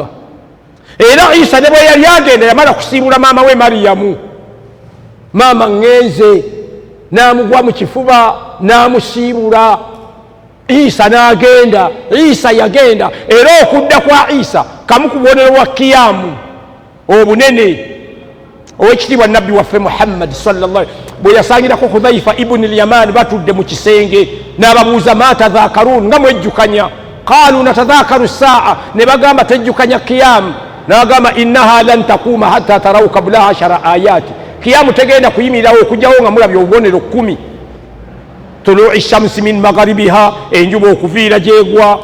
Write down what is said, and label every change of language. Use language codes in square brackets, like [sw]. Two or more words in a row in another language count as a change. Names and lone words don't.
[lg] Era Isa ne bwe yali agenda yamala kusiibula maama we Mariyamu, maama ŋŋenze, n'amugwa mu kifuba n'amusiibula. Isa n'agenda. Isa yagenda. Era okudda kwa Isa kamu ku bubonero bwa kiyamu obunene ow'ekitiibwa nabbi waffe Muhammad [ar] صلى الله عليه وسلم [lg] bwe yasangirako Hudhaifa ibn al-Yaman batudde mu kisenge n'ababuuza [ar] ما تذاكرون, [lg] nga mwejjukanya. [ar] قالوا نتذاكر الساعة, [lg] ne bagamba tejjukanya kiyamu. N'agamba [ar] إنها لن تقوم حتى تروا قبلها 10 آيات, [lg] kiyamu tegenda kuyimirirawo okujjawo nga mulabye obubonero 10. [ar] طلوع الشمس من مغربها, [lg] enjuba okuviira gyegwa.